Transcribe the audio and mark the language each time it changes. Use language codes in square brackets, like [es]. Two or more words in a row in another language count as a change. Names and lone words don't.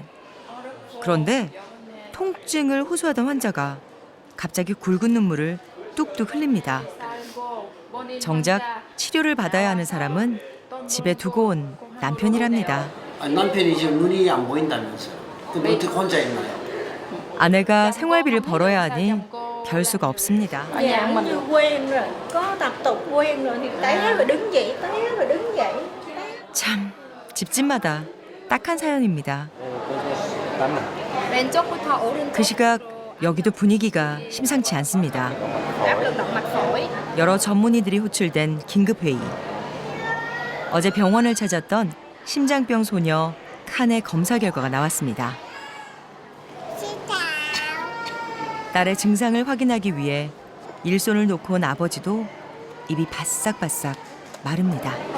[ko] 그런데 통증을 호소하던 환자가 갑자기 굵은 눈물을 뚝뚝 흘립니다. 정작 치료를 받아야 하는 사람은 집에 두고 온 남편이랍니다. 남편이 지금 눈이 안 보인다면서요. 근데 어떻게 혼자 있나요? 아내가 생활비를 벌어야 하니 별 수가 없습니다. [vi] Dạ như quen rồi, có tập tục quen rồi thì té rồi đứng dậy, té rồi đứng dậy. [ko] 참, 집집마다 딱한 사연입니다. 왼쪽부터 오른쪽. 그 시각 여기도 분위기가 심상치 않습니다. [vi] áp lực động mạch phổi. [ko] 여러 전문의들이 호출된 긴급회의. 어제 병원을 찾았던 심장병 소녀 칸의 검사 결과가 나왔습니다. 딸의 증상을 확인하기 위해 일손을 놓고 온 아버지도 입이 바싹바싹 마릅니다.